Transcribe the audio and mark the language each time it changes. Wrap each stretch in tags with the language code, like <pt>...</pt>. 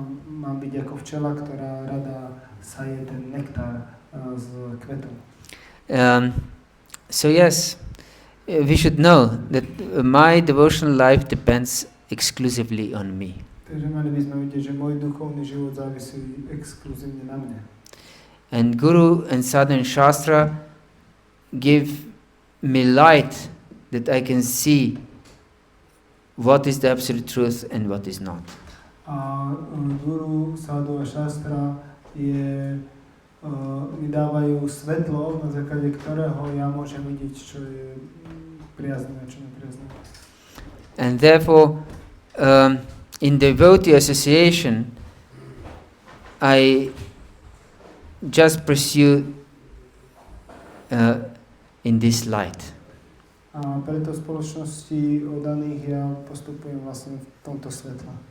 <sk>Mám byť ako včela, ktorá rada saje ten nektár z kvetov.</sk> <en>So yes, we should know that my devotional life depends exclusively on me.</en> <sk>Takže mali by sme vidieť, že môj duchovný život závisí exkluzívne na mne.</sk> <en>And Guru and Sadhana Shastra give me light that I can see what is the absolute truth and what is not.</en> <sk>A Guru, Sadhu a Shastra mi dávajú svetlo, na základe ktorého ja môžem vidieť, čo je priaznivé, čo nepriaznivé.</sk> <en>And therefore, in devotee association, I just pursue in this light.</en> <sk>A preto v spoločnosti oddaných ja postupujem vlastne v tomto svetle.</sk>